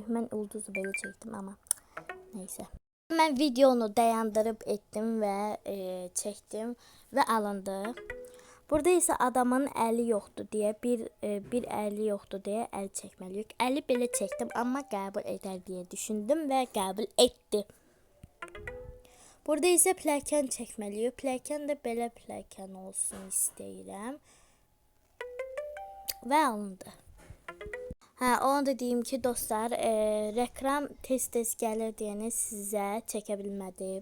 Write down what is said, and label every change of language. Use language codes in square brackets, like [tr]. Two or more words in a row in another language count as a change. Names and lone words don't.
[tr] Ben ulduzu böyle çektim ama neyse. Ben videonu dayandırıp ettim ve çektim ve alındı. Burada ise adamın eli yoktu diye bir eli yoktu diye el çekmeliyik. Eli belə çektim ama qəbul eder diye düşündüm ve qəbul etdi. Burada ise plakan çekmeliyik. [az] Plakan da belə plakan olsun istəyirəm. [tr] Ve alındı. [az] Onu da deyim ki dostlar, reklam tez gəlir deyəni sizə çəkə bilmədim.